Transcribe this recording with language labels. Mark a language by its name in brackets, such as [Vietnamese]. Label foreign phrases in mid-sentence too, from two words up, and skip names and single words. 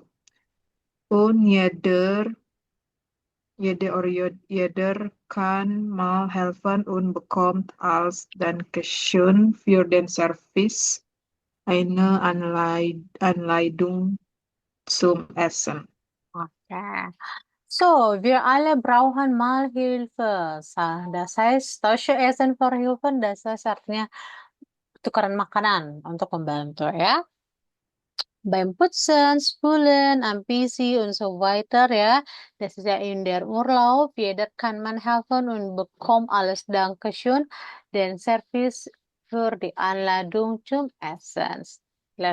[German] Und jeder kann mal helfen und bekommt als Dankeschön für den Service eine Anleitung zum Essen. Oke. So, wir alle brauchen mal Hilfe. Das heißt, tausche Essen für Hilfe, das heißt [Indonesian] artinya tukaran makanan untuk membantu ya. [German] Beim Putzen, Spülen, am PC und so weiter ya. Das ist ja in der Urlaub. Jeder kann man helfen und bekommt alles Dankeschön. Den Service für die Anladung zum Essen.